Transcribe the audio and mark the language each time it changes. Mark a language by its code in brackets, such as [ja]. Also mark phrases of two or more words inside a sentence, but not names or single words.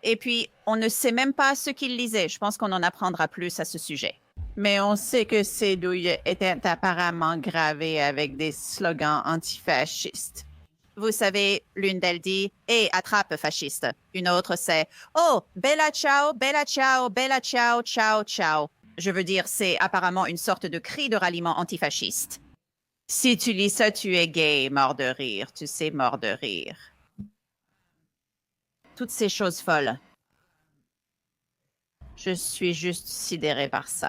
[fr] Et puis, on ne sait même pas ce qu'il lisait. Je pense qu'on en apprendra plus à ce sujet. Mais on sait que ces douilles étaient apparemment gravées avec des slogans antifascistes. Vous savez, l'une d'elles dit « Hey, attrape fasciste ». Une autre, c'est « [it] Oh, bella ciao, bella ciao, bella ciao, ciao, [fr] ciao ». Je veux dire, c'est apparemment une sorte de cri de ralliement antifasciste. Si tu lis ça, tu es gay, mort de rire. Tu sais, mort de rire. Toutes ces choses folles. Je suis juste sidérée par ça.